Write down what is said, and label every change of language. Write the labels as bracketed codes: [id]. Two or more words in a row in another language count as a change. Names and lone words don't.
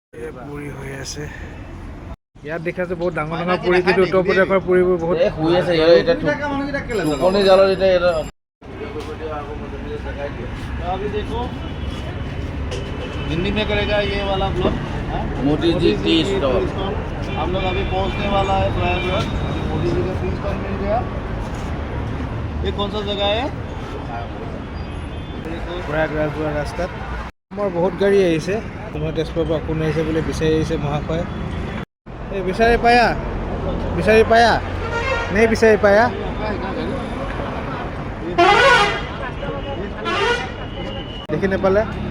[as] পুৰি হৈ আছে ইয়াত দেখা আছে বহুত ডাঙৰ ডাঙৰ পুৰি কিন্তু উত্তৰ প্ৰদেশৰ পুৰিবোৰ বহুত শুই আছে টোপনি জালত এতিয়া [hi] अभी देखो हिंदी में करेगा ये वाला ब्लॉग मोदी जी टी स्टॉल हम लोग अभी पहुंचने वाला है प्रयागराज मोदी जी का टी स्टॉल मिल गया ये कौन सा जगह है [as] প্ৰয়াগৰাজ যোৱা ৰাস্তাত আমাৰ বহুত গাড়ী আহিছে তোমাৰ তেজপুৰৰ পৰা কোন আহিছে বুলি বিচাৰি আহিছে মহাশয় এই বিচাৰি পায়া নে বিচাৰি পায়া দেখি নাপালে